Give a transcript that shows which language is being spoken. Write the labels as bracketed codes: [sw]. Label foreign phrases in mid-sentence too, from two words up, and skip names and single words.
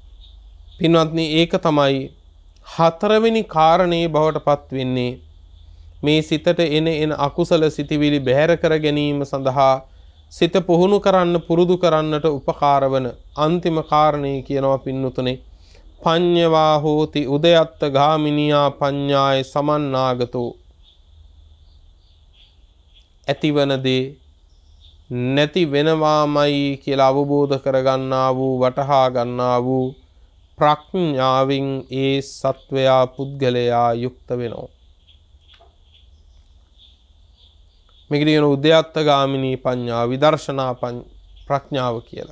[si] පින්වත්නි ඒක තමයි හතරවෙනි කාරණේ බවට පත් වෙන්නේ මේ සිතට එන අකුසල සිතිවිලි බැහැර කර ගැනීම සඳහා සිත පුහුණු කරන්න පුරුදු කරන්නට උපකාර වන අන්තිම කාරණේ කියනවා පින්නතුනේ [pi] පඤ්ඤවා හෝති උදයත්ත ගාමිනියා පඤ්ඤාය සමන්නාගතෝ [si] ඇතිවන දේ නැති වෙනවාමයි කියලා අවබෝධ කරගන්නා වූ වටහා ගන්නා වූ ප්‍රඥාවෙන් ඒ සත්වයා පුද්ගලයා යුක්ත වෙනවා. මේක කියන [pi] උද්‍යත්ත ගාමිනී පඤ්ඤා [si] විදර්ශනා ප්‍රඥාව කියලා.